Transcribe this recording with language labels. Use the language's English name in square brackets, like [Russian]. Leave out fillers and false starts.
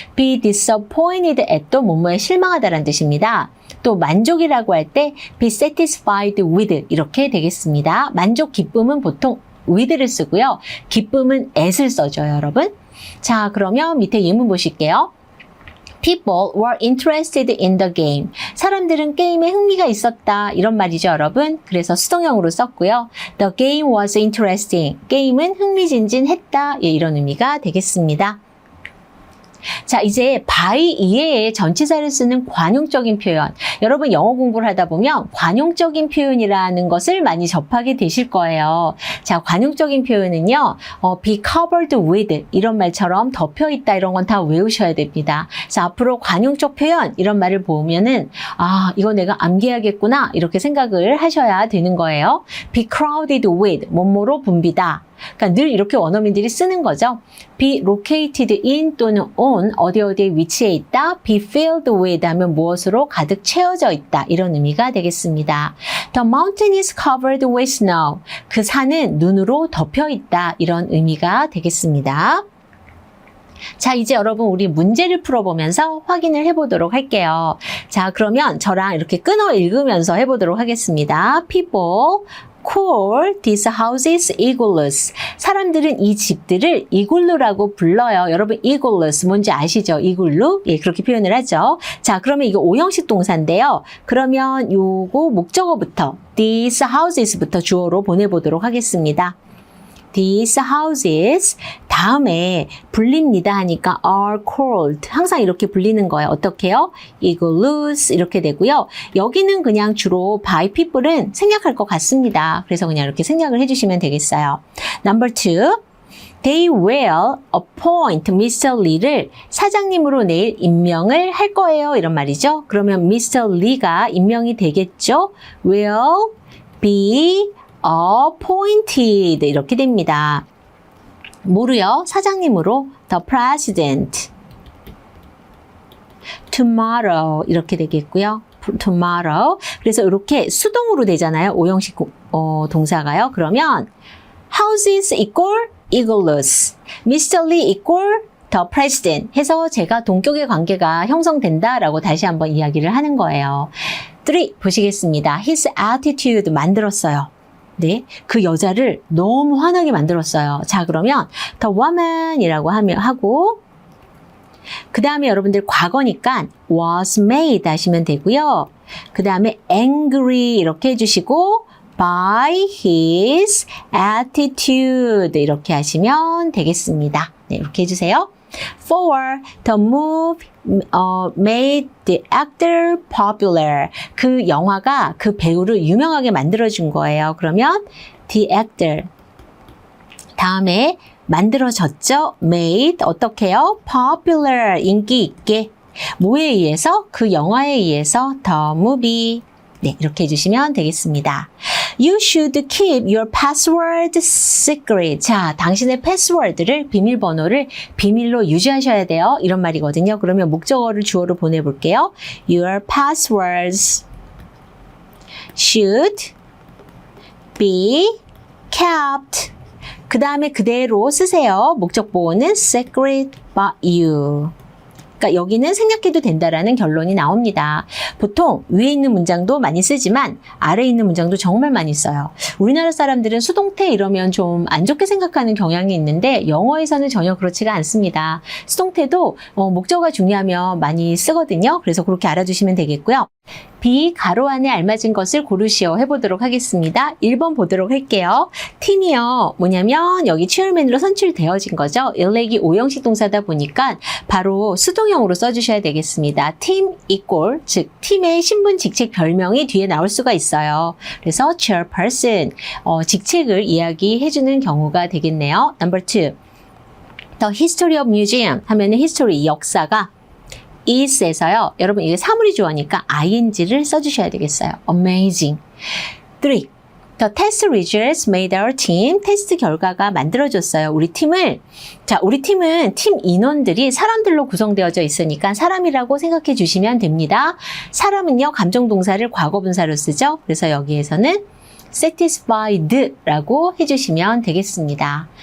[English] be disappointed at [Korean] 도 뭐뭐에 실망하다라는 뜻입니다. 또 만족이라고 할 때 [English] be satisfied with [Korean] 이렇게 되겠습니다. 만족, 기쁨은 보통 with를 쓰고요. 기쁨은 at을 써줘요, 여러분. 자, 그러면 밑에 예문 보실게요. [English] People were interested in the game. [Korean] 사람들은 게임에 흥미가 있었다. 이런 말이죠, 여러분. 그래서 수동형으로 썼고요. [English] The game was interesting. [Korean] 게임은 흥미진진했다. 예, 이런 의미가 되겠습니다. 자, 이제 by 이외에 전치사를 쓰는 관용적인 표현. 여러분 영어 공부를 하다 보면 관용적인 표현이라는 것을 많이 접하게 되실 거예요. 자, 관용적인 표현은요. [English] be covered with [Korean] 이런 말처럼 덮여 있다 이런 건 다 외우셔야 됩니다. 자, 앞으로 관용적 표현 이런 말을 보면은 이거 내가 암기해야겠구나 이렇게 생각을 하셔야 되는 거예요. [English] be crowded with [Korean] 뭐뭐로 붐비다. 그러니까 늘 이렇게 원어민들이 쓰는 거죠. [English] be located in [Korean] 또는 on 어디에 위치해 있다. [English] be filled with [Korean] 하면 무엇으로 가득 채워져 있다. 이런 의미가 되겠습니다. [English] The mountain is covered with snow. [Korean] 그 산은 눈으로 덮여 있다. 이런 의미가 되겠습니다. 자, 이제 여러분 우리 문제를 풀어보면서 확인을 해보도록 할게요. 자, 그러면 저랑 이렇게 끊어 읽으면서 해보도록 하겠습니다. [English] People call these houses igloos. [Korean] 사람들은 이 집들을 이글루라고 불러요. 여러분 이글루스 뭔지 아시죠? 이글루? 예, 그렇게 표현을 하죠. 자, 그러면 이거 오형식 동사인데요. 그러면 요거 목적어부터 [English] these houses [Korean] 부터 주어로 보내보도록 하겠습니다. [English] These houses [Korean] 다음에 불립니다 하니까 [English] are called [Korean] 항상 이렇게 불리는 거예요. 어떻게요? igloos 이렇게 되고요. 여기는 그냥 주로 [English] by people [Korean] 은 생략할 것 같습니다. 그래서 그냥 이렇게 생략을 해주시면 되겠어요. [English] Number 2. They will appoint Mr. [Korean] Lee를 사장님으로 내일 임명을 할 거예요. 이런 말이죠. 그러면 Mr. Lee가 임명이 되겠죠? [English] will be appointed 이렇게 됩니다. [Korean] 뭐로요? 사장님으로 [English] the president tomorrow [Korean] 이렇게 되겠고요. tomorrow 그래서 이렇게 수동으로 되잖아요. 오형식 동사가요. 그러면 [English] houses equal igloos Mr. [Korean] Lee equal the president 해서 제가 동격의 관계가 형성된다라고 다시 한번 이야기를 하는 거예요. 3 보시겠습니다. [English] His attitude 만들었어요. [Korean] 네, 그 여자를 너무 화나게 만들었어요. 자, 그러면 [English] the woman [Korean] 이라고 하고 그 다음에 여러분들 과거니까 [English] was made [Korean] 하시면 되고요. 그 다음에 angry 이렇게 해주시고 [English] by his attitude [Korean] 이렇게 하시면 되겠습니다. 네, 이렇게 해주세요. 4. [English] The move made the actor popular. [Korean] 그 영화가 그 배우를 유명하게 만들어준 거예요. 그러면 [English] the actor. [Korean] 다음에 만들어졌죠? made 어떻게 해요? popular 인기 있게. 뭐에 의해서? 그 영화에 의해서 [English] the movie. [Korean] 네, 이렇게 해주시면 되겠습니다. [English] You should keep your password secret. [Korean] 자, 당신의 패스워드를, 비밀번호를 비밀로 유지하셔야 돼요. 이런 말이거든요. 그러면 목적어를 주어로 보내볼게요. [English] Your passwords should be kept. [Korean] 그 다음에 그대로 쓰세요. 목적 보호는 [English] secret by you. [Korean] 그러니까 여기는 생략해도 된다라는 결론이 나옵니다. 보통 위에 있는 문장도 많이 쓰지만 아래에 있는 문장도 정말 많이 써요. 우리나라 사람들은 수동태 이러면 좀 안 좋게 생각하는 경향이 있는데 영어에서는 전혀 그렇지가 않습니다. 수동태도 목적어가 중요하면 많이 쓰거든요. 그래서 그렇게 알아두시면 되겠고요. B 가로 안에 알맞은 것을 고르시오 해보도록 하겠습니다. 1번 보도록 할게요. 팀이요. 뭐냐면 여기 체어맨으로 선출되어진 거죠. 일렉이 오형식 동사다 보니까 바로 수동형으로 써주셔야 되겠습니다. 팀 equal 즉 팀의 신분 직책 별명이 뒤에 나올 수가 있어요. 그래서 chairperson 직책을 이야기해주는 경우가 되겠네요. [English] Number 2 The history of museum [Korean] 하면은 [English] history 역사가 is에서요. [Korean] 여러분 이게 사물이 주어니까 ing를 써주셔야 되겠어요. [English] amazing. 3. The test results made our team. [Korean] 테스트 결과가 만들어졌어요. 우리 팀을. 자, 우리 팀은 팀 인원들이 사람들로 구성되어져 있으니까 사람이라고 생각해 주시면 됩니다. 사람은요, 감정동사를 과거분사로 쓰죠. 그래서 여기에서는 satisfied라고 해주시면 되겠습니다.